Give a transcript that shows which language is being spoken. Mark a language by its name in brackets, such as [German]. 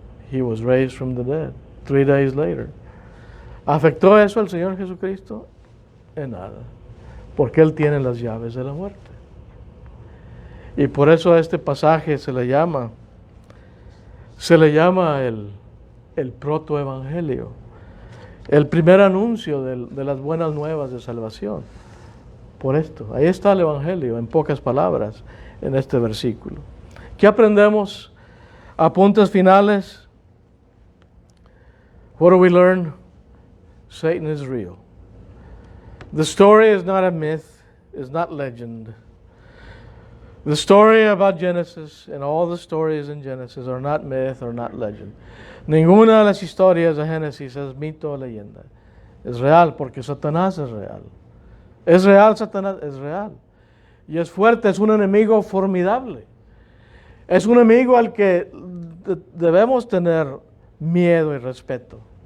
[English] He was raised from the dead 3 days later. [Spanish] ¿Afectó eso al Señor Jesucristo? En nada, porque Él tiene las llaves de la muerte. Y por eso a este pasaje se le llama el protoevangelio, el primer anuncio de las buenas nuevas de salvación. Por esto, ahí está el evangelio, en pocas palabras, en este versículo. ¿Qué aprendemos? Apuntes finales. [English] What do we learn? Satan is real. The story is not a myth, is not legend. The story about Genesis and all the stories in Genesis are not myth or not legend. [Spanish] Ninguna de las historias de Génesis es mito o leyenda. Es real porque Satanás es real. ¿Es real Satanás? Es real. Y es fuerte, es un enemigo formidable. Es un enemigo al que debemos tener miedo y respeto.